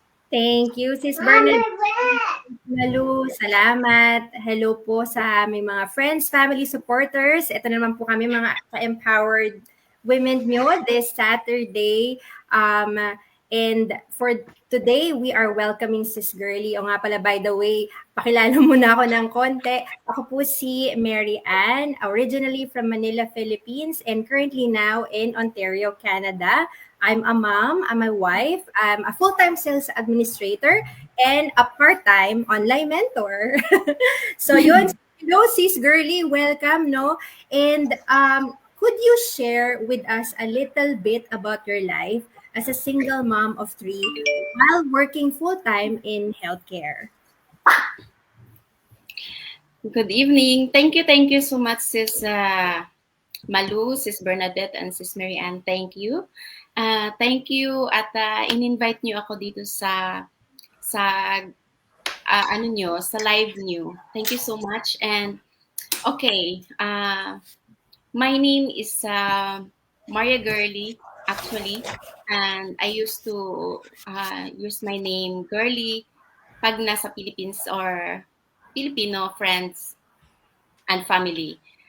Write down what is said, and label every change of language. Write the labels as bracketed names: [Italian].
[English] Thank you, Sis Bernadette. Malu, [Filipino] salamat. Hello po sa aming mga friends, family, supporters. Ito naman po kami mga ka-empowered women nyo [English] this Saturday. And for today, we are welcoming Sis Girly. [Filipino] O nga pala, [English] by the way, [Filipino] pakilala muna ako ng konti. Ako po si [English] Mary Ann, originally from Manila, Philippines, and currently now in Ontario, Canada. I'm a mom, I'm a wife, I'm a full-time sales administrator, and a part-time online mentor. [Filipino] So yun, [English] hello Sis Girly, welcome, no? And could you share with us a little bit about your life as a single mom of three while working full-time in healthcare? Good evening. Thank you so much, Sis Malu, Sis Bernadette, and Sis Mary Ann. Thank you. Thank you [Filipino] at in-invite niyo ako dito sa ano niyo, sa live niyo. [English] Thank you so much. And okay, my name is Maria Girly actually, and I used to use my name Girly [Filipino] pag nasa [English] Philippines or Filipino friends and family.